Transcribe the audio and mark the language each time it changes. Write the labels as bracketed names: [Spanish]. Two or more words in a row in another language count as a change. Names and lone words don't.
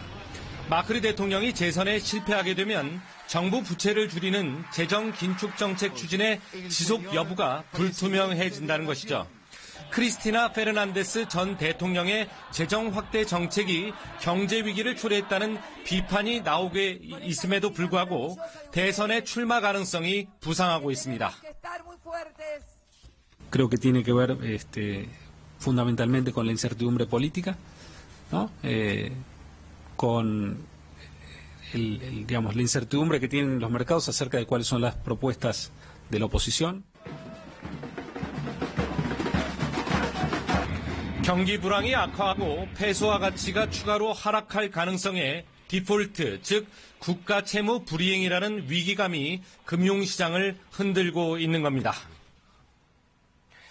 [Korean] 마크리 대통령이 재선에 실패하게 되면 정부 부채를 줄이는 재정 긴축 정책 추진의 지속 여부가 불투명해진다는 것이죠. 크리스티나 페르난데스 전 대통령의 재정 확대 정책이 경제 위기를 초래했다는 비판이 나오게 있음에도 불구하고 대선의 출마 가능성이 부상하고 있습니다. [Spanish] Creo que tiene que ver fundamentalmente con la incertidumbre política, ¿no? Con digamos, la incertidumbre que tienen los mercados acerca de cuáles son las propuestas de la oposición. [Korean] 경기 불황이 악화하고 페소화 가치가 추가로 하락할 가능성에 디폴트, 즉 국가 채무 불이행이라는 위기감이 금융시장을 흔들고 있는 겁니다.